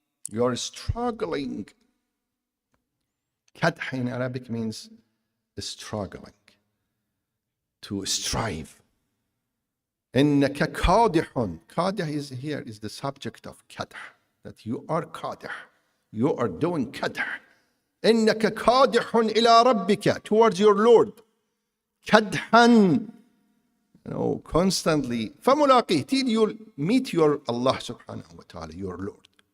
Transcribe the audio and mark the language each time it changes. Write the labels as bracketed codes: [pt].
[en] You are struggling. Kadh in Arabic means struggling, to strive. [ar] إنك كادح. [en] Kadih is here is the subject of kadh. That you are kadih. You are doing kadh. [ar] إنك كادح إلى ربك, [en] towards your Lord. كدحا, constantly. فملاقيه, till you meet your Allah subhanahu wa ta'ala, your Lord.